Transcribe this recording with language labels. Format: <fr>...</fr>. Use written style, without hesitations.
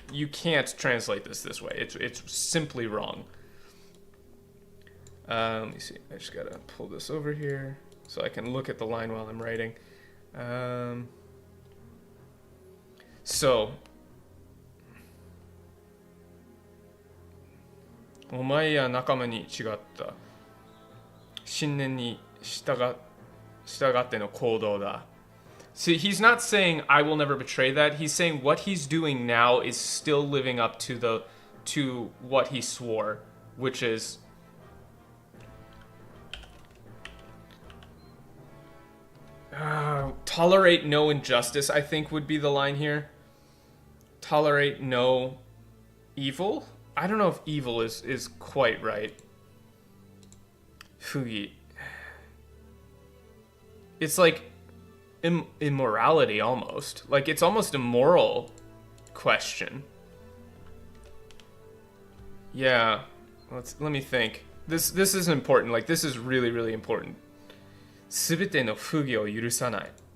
<en>You can't translate this way. It's simply wrong. Let me see. I just gotta pull this over here so I can look at the line while I'm writing.</en> <ja>So, お前や仲間に違った。信念に従っての行動だ。</ja> <en>See, he's not saying I will never betray that. He's saying what he's doing now is still living up to what he swore, which is tolerate no injustice, I think would be the line here. Tolerate no evil? I don't know if evil is quite right. Fugi. It's like immorality almost. Like it's almost a moral question. Yeah. Let me think. This is important. Like this is really important.</en> <ja>すべての不義を許さない。</ja>